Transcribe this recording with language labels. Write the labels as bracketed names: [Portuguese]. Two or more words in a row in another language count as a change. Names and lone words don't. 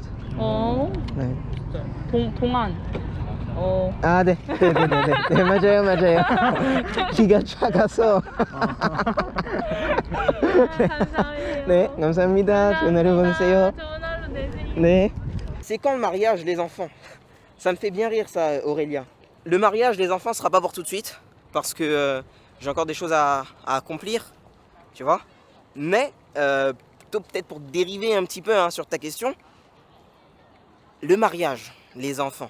[Korean] 네. 동안. 아, 네, 맞아요. 키가 작아서. 감사해요. 네, 감사합니다. 좋은 하루 보내세요. 좋은 하루 되세요. 네. [French] C'est quand le mariage, les enfants? Ça me fait bien rire, ça, Aurélia. Le mariage, les enfants, sera pas pour tout de suite, parce que j'ai encore des choses à accomplir, tu vois. Mais, plutôt peut-être pour dériver un petit peu hein, sur ta question, le mariage, les enfants.